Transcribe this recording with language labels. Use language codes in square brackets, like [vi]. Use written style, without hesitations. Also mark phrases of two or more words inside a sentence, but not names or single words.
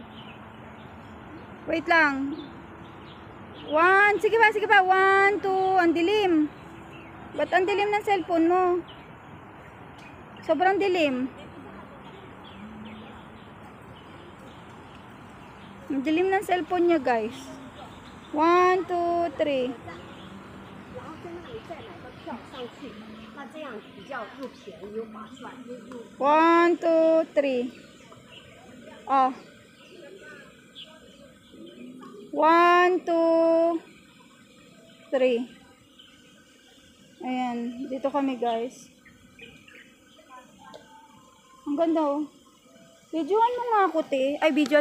[tl] Wait lang. 1. Sige pa. 1, 2. Ang dilim. Ba't ang dilim ng cellphone mo? Sobrang dilim. Ang dilim ng cellphone niya, guys. 1, 2, 3. [zh] 然后在那里再买个票上去，那这样比较又便宜又划算。 [tl] 1, 2, 3. Oh. 1, 2, 3. Ayan. Dito kami, guys. Ang ganda, oh. Videoan mo nga ako, te. Ay, videoan.